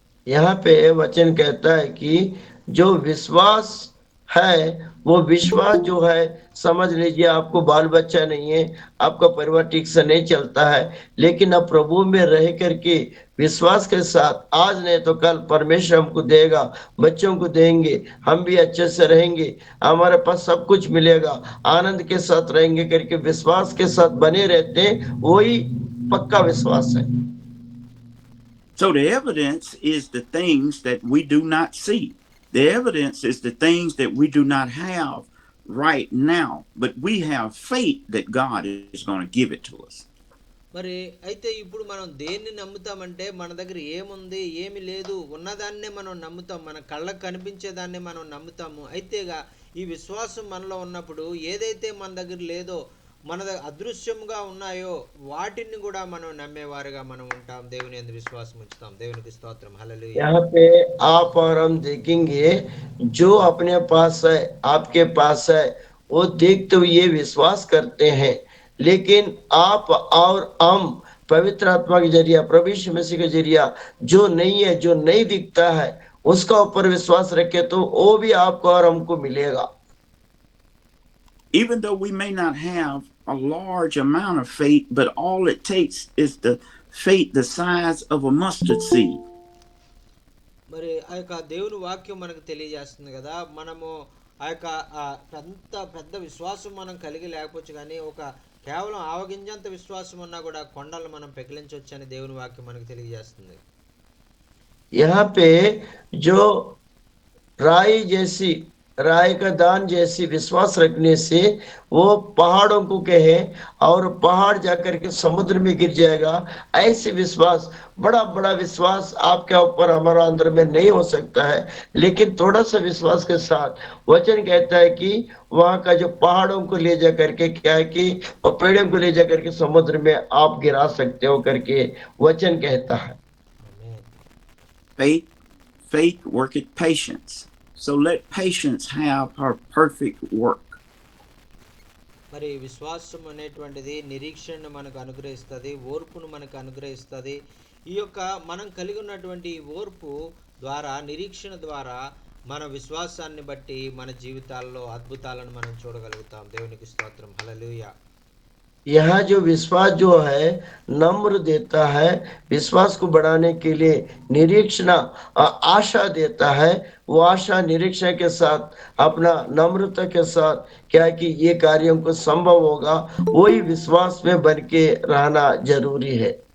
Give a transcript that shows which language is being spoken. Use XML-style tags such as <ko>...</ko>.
<hi>यहाँ पे वचन कहता है कि जो विश्वास है, वो विश्वास जो है, समझ लीजिए आपको बाल बच्चा नहीं है, आपका परिवार ठीक से नहीं चलता है, लेकिन अब प्रभु में रह करके विश्वास के साथ, आज नहीं तो कल परमेश्वर हमको देगा, बच्चों को देंगे, हम भी अच्छे से रहेंगे, हमारे पास सब कुछ मिलेगा, आनंद के साथ रहेंगे करके विश्वास के साथ बने रहते हैं, वही पक्का विश्वास है।</hi> <en>So the evidence is the things that we do not see. The evidence is the things that we do not have right now, but we have faith that God is going to give it to us.</en> <te>మరి అయితే ఇప్పుడు మనం దేన్ని నమ్ముతామంటే, మన దగ్గర ఏముంది, ఏమి లేదు, ఉన్నదాన్నే మనం నమ్ముతాం, మన కళ్ళకు కనిపించేదాన్నే మనం నమ్ముతాము. అయితేగా ఈ విశ్వాసం మనలో ఉన్నప్పుడు ఏదైతే మన దగ్గర లేదో మన అదృశ్యంగా ఉన్నాయో వాటిని కూడా మనం నమ్మేవారుగా మనం ఉంటాం. దేవుని యందు విశ్వాసం ఉంచుతాం. దేవునికి స్తోత్రం. హల్లెలూయా.</te> <hi>यहाँ पे आप और हम देखेंगे जो अपने पास है, आपके पास है, वो देखते हुए विश्वास करते हैं। लेकिन आप और हम पवित्र आत्मा के जरिया, प्रभु यीशु मसीह के जरिया जो नहीं है, जो नहीं दिखता है, उसका ऊपर विश्वास रखे तो वो भी आपको और हमको मिलेगा।</hi> <en>Even though we may not have a large amount of faith, but all it takes is the faith the size of a mustard seed.</en> <te>మరి ఆ యొక్క దేవుని వాక్యం మనకు తెలియజేస్తుంది కదా, మనము ఆ యొక్క పెద్ద విశ్వాసం మనం కలిగి లేకపోవచ్చు, కానీ ఒక కేవలం ఆవగింజంత విశ్వాసం ఉన్నా కూడా కొండలను మనం పెకిలించవచ్చు అని దేవుని వాక్యం మనకు తెలియజేస్తుంది.</te> <hi>यहाँ पे जो राय का दान जैसी विश्वास रखने से वो पहाड़ों को कहे और पहाड़ जाकर के समुद्र में गिर जाएगा। ऐसे विश्वास, बड़ा बड़ा विश्वास आपके ऊपर हमारा अंदर में नहीं हो सकता है, लेकिन थोड़ा सा विश्वास के साथ वचन कहता है कि वहां का जो पहाड़ों को ले जा करके क्या है कि वो पेड़ों को ले जा करके समुद्र में आप गिरा सकते हो करके वचन कहता है।</hi> <en>Faith worketh patience. So let patience have her perfect work.</en> <te>మరి విశ్వాసం అనేటువంటిది నిరీక్షణను మనకు అనుగ్రహిస్తుంది, ఓర్పును మనకు అనుగ్రహిస్తుంది. ఈ యొక్క మనం కలిగి ఉన్నటువంటి ఓర్పు ద్వారా, నిరీక్షణ ద్వారా మన విశ్వాసాన్ని బట్టి మన జీవితాల్లో అద్భుతాలను మనం చూడగలుగుతాం. దేవునికి స్తోత్రం. హల్లెలూయా.</te> <hi>यहाँ जो विश्वास जो है नम्र देता है, विश्वास को बढ़ाने के लिए निरीक्षण आशा देता है। वो आशा निरीक्षण के साथ अपना नम्रता के साथ क्या है कि ये कार्यों को संभव होगा, वही विश्वास में बन के रहना जरूरी है।</hi>